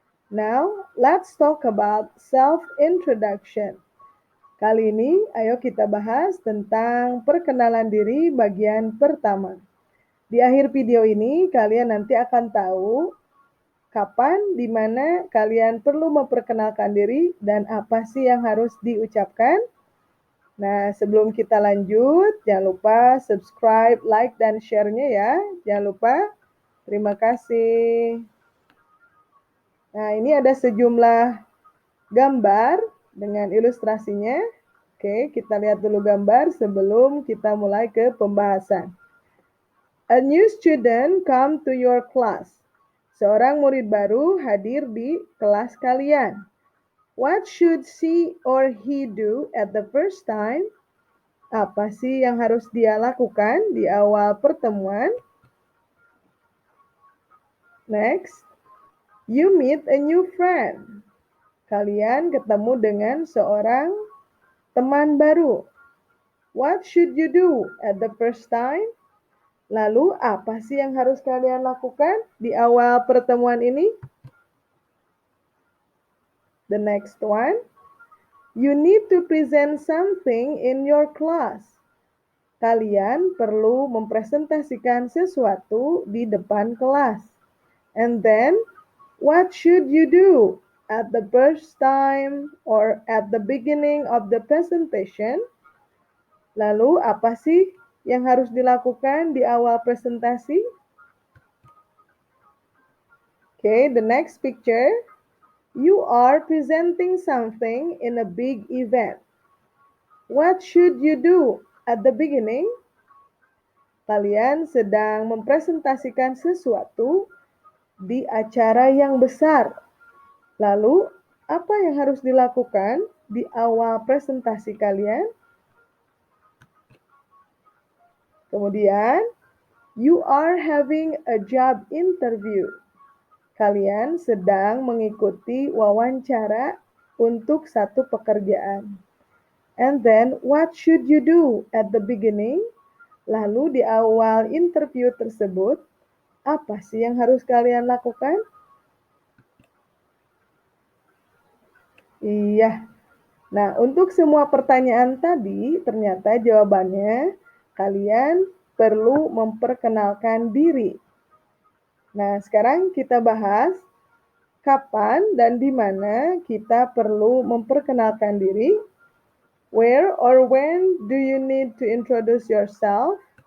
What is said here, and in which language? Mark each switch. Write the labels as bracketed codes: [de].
[en] Now, let's talk about self-introduction. [id] Kali ini, ayo kita bahas tentang perkenalan diri bagian pertama. Di akhir video ini, kalian nanti akan tahu kapan, di mana kalian perlu memperkenalkan diri, dan apa sih yang harus diucapkan? Nah, sebelum kita lanjut, jangan lupa subscribe, like, dan share-nya ya. Jangan lupa. Terima kasih. Nah, ini ada sejumlah gambar dengan ilustrasinya. Oke, kita lihat dulu gambar sebelum kita mulai ke pembahasan. [en] A new student come to your class. [id] Seorang murid baru hadir di kelas kalian. [en] What should she or he do at the first time? [id] Apa sih yang harus dia lakukan di awal pertemuan? [en] Next, you meet a new friend. [id] Kalian ketemu dengan seorang teman baru. [en] What should you do at the first time? [id] Lalu, apa sih yang harus kalian lakukan di awal pertemuan ini? [en] The next one, you need to present something in your class. [id] Kalian perlu mempresentasikan sesuatu di depan kelas. [en] And then, what should you do at the first time or at the beginning of the presentation? [id] Lalu, apa sih yang harus dilakukan di awal presentasi? [en] Okay, the next picture. You are presenting something in a big event. What should you do at the beginning? [id] Kalian sedang mempresentasikan sesuatu di acara yang besar. Lalu, apa yang harus dilakukan di awal presentasi kalian? [en] Kemudian, you are having a job interview. [id] Kalian sedang mengikuti wawancara untuk satu pekerjaan. [en] And then, what should you do at the beginning? [id] Lalu di awal interview tersebut, apa sih yang harus kalian lakukan? Iya. Nah, untuk semua pertanyaan tadi, ternyata jawabannya kalian perlu memperkenalkan diri. Nah, sekarang kita bahas kapan dan di mana kita perlu memperkenalkan diri. [en] Where or when do you need to introduce yourself?